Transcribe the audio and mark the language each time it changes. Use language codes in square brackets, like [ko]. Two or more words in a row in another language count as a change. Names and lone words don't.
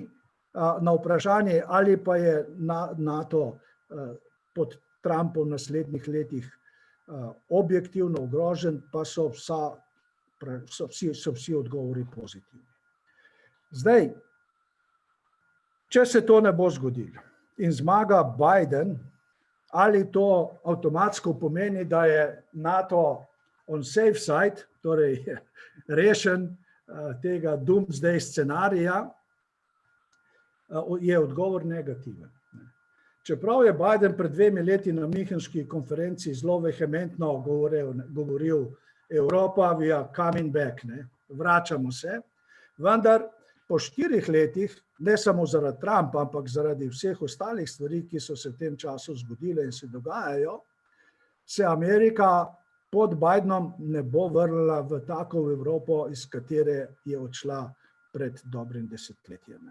[sl] Na vprašanje, ali pa je NATO pod Trumpom v naslednjih letih objektivno ogrožen, pa so vsi odgovori pozitivni. Zdaj, če se to ne bo zgodilo in zmaga Biden, ali to avtomatsko pomeni, da je NATO [en] on safe side, [sl] torej rešen tega doomsday scenarija, je odgovor negativen. Čeprav je Biden pred 2 leti na Münchenski konferenci zelo vehementno govoril, Europa, [en] we are coming back, [sl] vračamo se, vendar po 4 letih, ne samo zaradi Trumpa, ampak zaradi vseh ostalih stvari, ki so se v tem času zgodile in se dogajajo, se Amerika pod Bidenom ne bo vrnila v tako Evropo, iz katere je odšla pred dobrim desetletjem.